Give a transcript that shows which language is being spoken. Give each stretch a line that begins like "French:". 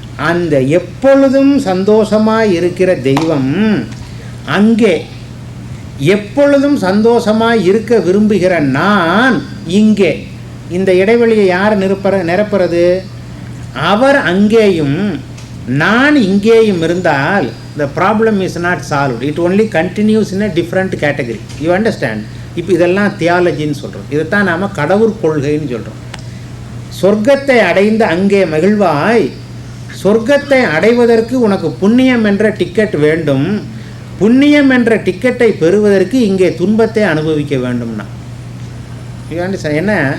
Tamil: அந்த எப்பொழுதும் சந்தோஷமாக இருக்கிற தெய்வம் அங்கே எப்பொழுதும் சந்தோஷமாக இருக்க விரும்புகிற நான் இங்கே. இந்த இடைவெளியை யார் நிரப்புறது? அவர் அங்கேயும் நான் இங்கேயும் இருந்தால்
English: the problem is not solved. It only continues in a different category. You understand?
Tamil: இப்போ இதெல்லாம் தியாலஜின்னு சொல்கிறோம். இதைத்தான் நாம் கடவுள் கொள்கைன்னு சொல்கிறோம். சொர்க்கத்தை அடைந்து அங்கே மகிழ்வாய். சொர்க்கத்தை அடைவதற்கு உனக்கு புண்ணியம் என்ற டிக்கெட் வேண்டும். புண்ணியம் என்ற டிக்கெட்டை பெறுவதற்கு இங்கே துன்பத்தை அனுபவிக்க வேண்டும்னா என்ன?